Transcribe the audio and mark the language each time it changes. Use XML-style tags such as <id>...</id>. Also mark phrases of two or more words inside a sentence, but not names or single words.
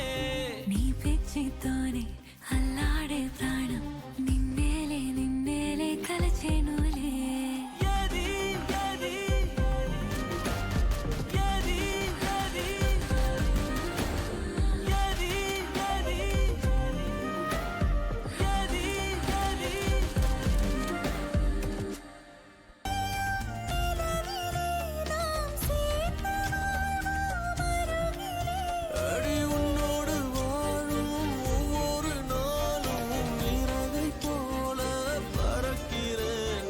<te>నీ పిచ్చితోనే అల్లాడే ప్రాణం నిన్నేలే కలచేనులే. ఏది ఏది ఏది ఏది ఏది ఏది ఏది</te> <ta>அடி உன்னோடு வாழும் ஒவ்வொரு நாளும் இறகை போல பறக்கிறேன்.</ta>